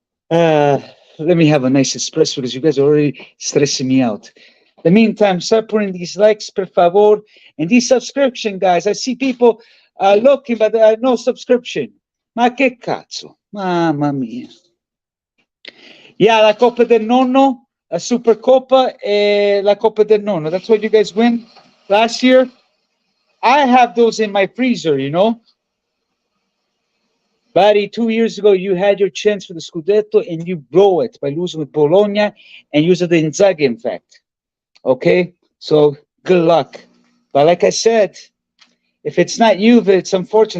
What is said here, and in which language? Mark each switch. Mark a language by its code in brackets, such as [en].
[en] Let me have a nice espresso because you guys are already stressing me out. The meantime, start putting these likes, [it] per favor, [en] and these subscription, guys. I see people looking, but no subscription. [it] Ma che cazzo? Mamma mia. Yeah, la Coppa del Nonno, a Supercoppa, la Coppa del Nonno. [en] That's what you guys win last year. I have those in my freezer, you know. Buddy, 2 years ago, you had your chance for the Scudetto and you blow it by losing with Bologna and using the Inzaghi, in fact. Okay? So, good luck. But like I said, if it's not Juve, it's unfortunate.